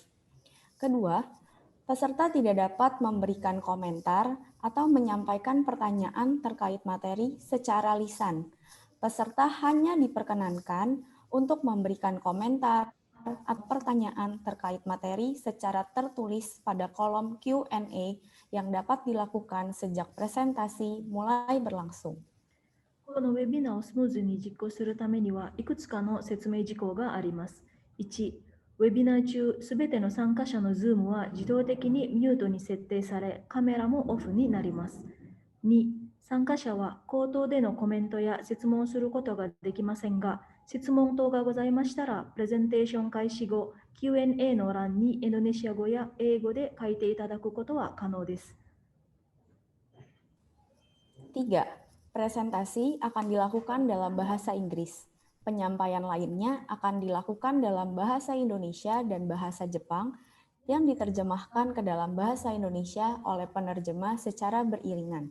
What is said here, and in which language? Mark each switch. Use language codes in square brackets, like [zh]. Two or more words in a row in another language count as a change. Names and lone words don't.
[id] Kedua, peserta tidak dapat memberikan komentar atau menyampaikan pertanyaan terkait materi secara lisan. Peserta hanya diperkenankan untuk memberikan komentar atau pertanyaan terkait materi secara tertulis pada kolom Q&A yang dapat dilakukan sejak presentasi mulai berlangsung. [ja] このウェビナーをスムーズに実行するためにはいくつかの説明事項があります。1、ウェビナー中、すべての参加者のズームは自動的にミュートに設定され、カメラもオフになります。2、参加者は口頭でのコメントや質問をすることができませんが、質問等がございましたら、プレゼンテーション開始後、Q&A の欄にインドネシア語や英語で書いていただくことは可能です。 [id] 3. Presentasi akan dilakukan dalam bahasa Inggris. Penyampaian lainnya akan dilakukan dalam bahasa Indonesia dan bahasa Jepang yang diterjemahkan ke dalam bahasa Indonesia oleh penerjemah secara beriringan.